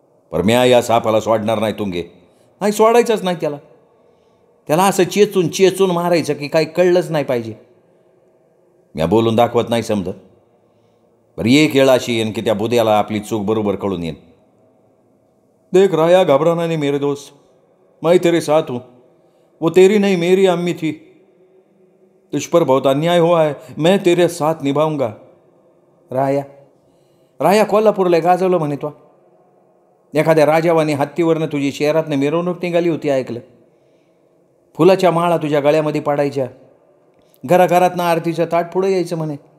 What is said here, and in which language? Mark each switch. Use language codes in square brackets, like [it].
[mr] पर म्या या सापाला सोडणार नाही तुंगे. नाही सोडायचंच नाही त्याला. त्याला असं चेचून चेचून मारायचं की काही कळलंच नाही पाहिजे. म्या बोलून दाखवत नाही समजत. पर एक वेळ अशी येईन की त्या बुद्याला आपली चूक बरोबर कळून येईन. [hi] देख राया घबराना नहीं मेरे दोस्त. मैं तेरे साथ हूँ. वो तेरी नहीं मेरी अम्मी थी. तुझ पर बहुत अन्याय हुआ है. मैं तेरे साथ निभाऊंगा. [mr] राया राया कोल्हापूरला गाजवलं म्हणे तो. एखाद्या राजावानी हत्तीवरनं तुझी शहरातनं मिरवणूक निघाली होती ऐकलं. फुलाच्या माळा तुझ्या गळ्यामध्ये पाडायच्या. घराघरातनं आरतीचं ताट पुढे यायचं म्हणे.